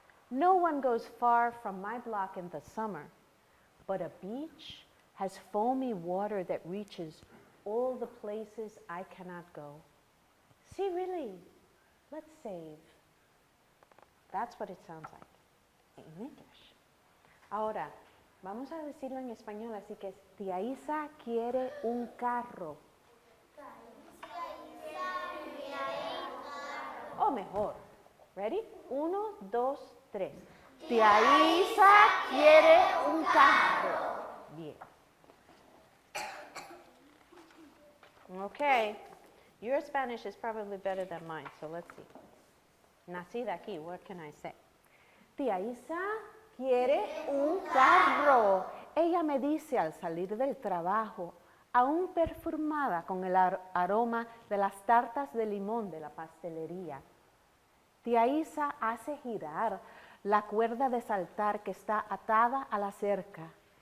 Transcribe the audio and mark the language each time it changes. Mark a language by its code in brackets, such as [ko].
[en] No one goes far from my block in the summer, but a beach has foamy water that reaches all the places I cannot go. See, really, let's save. That's what it sounds like in English. [es] Ahora, vamos a decirlo en español, así que Tía Isa quiere un carro. O mejor, ready? 1, 2, 3. Tía Isa quiere un carro. Bien. [en] Okay, your Spanish is probably better than mine, so let's see. [es] Nacida aquí, [en] what can I say? [es] Tía Isa quiere un carro. Ella me dice al salir del trabajo, aún perfumada con el aroma de las tartas de limón de la pastelería. Tía Isa hace girar la cuerda de saltar que está atada a la cerca.